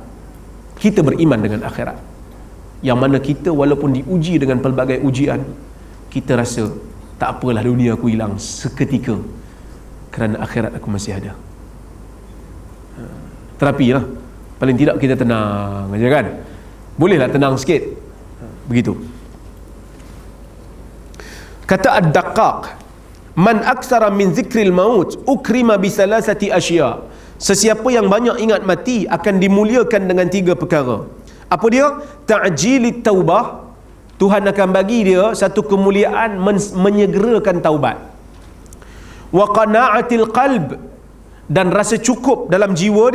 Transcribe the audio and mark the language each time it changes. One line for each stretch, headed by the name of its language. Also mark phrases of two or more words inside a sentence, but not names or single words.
Malay: Kita beriman dengan akhirat, yang mana kita walaupun diuji dengan pelbagai ujian, kita rasa tak apalah, dunia aku hilang seketika, kerana akhirat aku masih ada. Terapi lah. Paling tidak kita tenang aja kan. Bolehlah tenang sikit. Begitu.
Arabic: Kata Ad-Daqqaq, مَنْ أَكْثَرَ مِنْ ذِكْرِ الْمَوْتِ أُكْرِمَ بِثَلَاثَةِ أَشْيَاءَ.
Malay: Sesiapa yang banyak ingat mati akan dimuliakan dengan 3 perkara. Apa dia?
Arabic: تعجيل التوبة.
Malay: Tuhan akan bagi dia satu kemuliaan menyegerakan taubat.
Arabic: وقناعة القلب,
Malay: dan rasa cukup dalam jiwa dia.